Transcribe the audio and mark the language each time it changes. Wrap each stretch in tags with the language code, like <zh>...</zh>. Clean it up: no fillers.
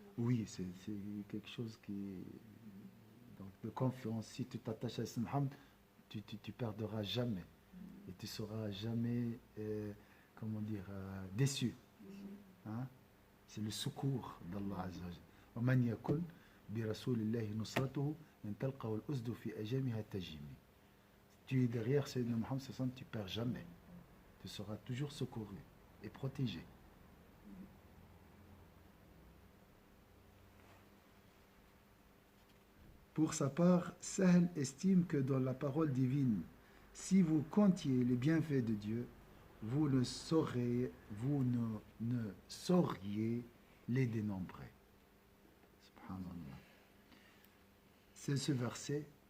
<fr>Oui, c'est quelque chose qui est donc, de confiance. Si tu t'attaches à Muhammad, tu perdras jamais. Et tu seras jamais, comment dire, déçu. Hein? C'est le secours d'Allah Azza wa Jalla.</fr> <ar>ومن يكن برسول الله نصرته إن تلقه الأسد في أجامها تجيمي.</ar> <fr>Tu es derrière Sayyidina Muhammad, tu ne perds jamais. Tu seras toujours secouru et protégé. Pour sa part, Sahl estime que dans la parole divine, si vous comptiez les bienfaits de Dieu, vous ne sauriez les dénombrer. Subhanallah. C'est ce verset.</fr>